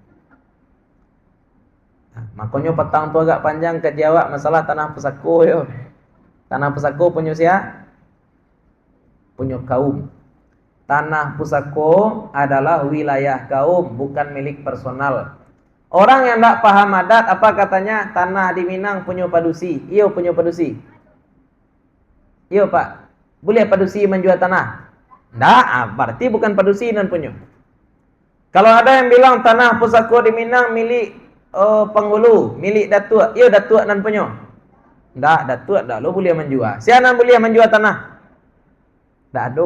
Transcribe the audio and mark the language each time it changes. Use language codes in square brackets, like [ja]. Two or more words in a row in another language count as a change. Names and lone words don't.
[min] Nah, makanya petang tu agak panjang ke jawab masalah tanah pusako yo. [id] Tanah pusako punya siapa? Punya kaum. Tanah pusako adalah wilayah kaum, bukan milik personal. Orang yang tidak paham adat, apa katanya? Tanah di Minang punya padusi. Iyo punya padusi. Iyo pak, boleh padusi menjual tanah? Tidak, berarti bukan padusi dan punya. Kalau ada yang bilang tanah pusako di Minang milik penghulu, milik datuk, iyo datuk dan punya. Tidak, datuk tidak lo boleh menjual. Siapa boleh menjual tanah? Tidak ada.